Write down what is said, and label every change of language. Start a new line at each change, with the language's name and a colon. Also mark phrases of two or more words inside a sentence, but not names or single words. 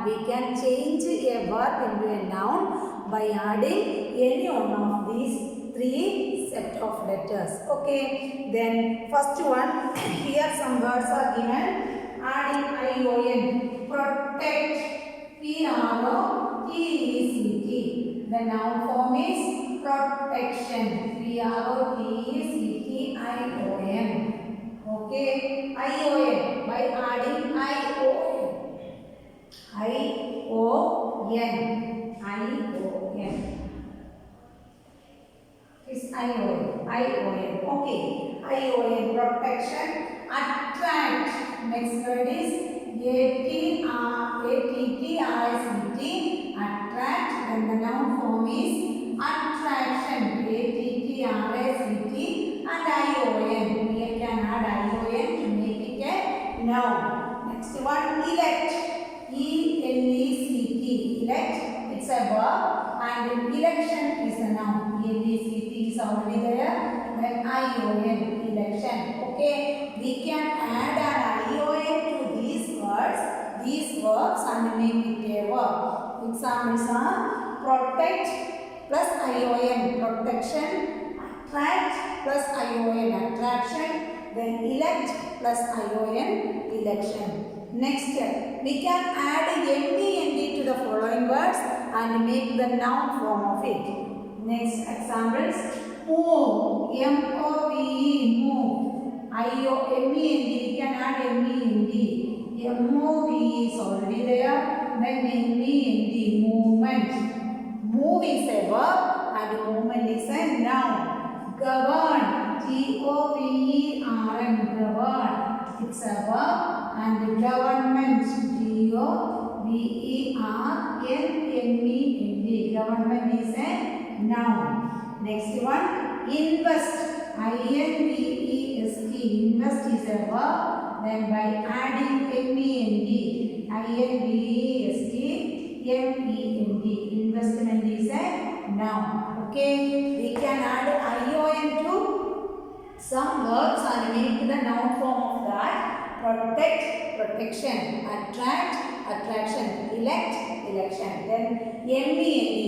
English: We can change a verb into a noun by adding any one of these three set of letters. Okay, then first one, here some words are given. Adding ion, protect, P-R-O-T-E-C-T. The noun form is protection, P-R-O-T-E-C-T-I-O-N. Okay, I-O-N, by adding I-O-N. I-O-N, I-O-N. Is I-O-N, I-O-N. Okay, I-O-N, protection. Attract. Next word is A-T-T-R-A-C-T. Attract. Then the noun form is attraction. A-T-T-R-A-C-T and I-O-N. We can add I-O-N to make it a noun. Next one, elect. E-L-E-C-T. Elect. It's a verb and election is a noun. E-L-E-C-T is already there. Then I-O-N, election. Okay, we can add an I-O-N to these verbs and make it a verb. Examples are protect plus I-O-N, protection, attract plus I-O-N, attraction, then elect plus I-O-N, election. Next, we can add ment to the following words and make the noun form of it. Next examples, move, M-O-V-E, move. I-O-M-E-N-D, we can add M-E-N-D. M-O-V is already there. Then M-E-N-D, movement. Move is a verb and movement is a noun. Govern, G-O-V-E-R-N, govern. It's a verb and government, G-O-V-E-R-N-M-E-N-D. Government is a noun. Next one, invest. I-N-V-E-S-T. Invest is a verb. Then by adding M-E-N-D, I-N-V-E-S-T, M-E-N-D. Investment is a noun. Okay. We can add I-O-N to some verbs and make the noun form of that. Protect, protection. Attract, attraction. Elect, election. Then M-E-N-D.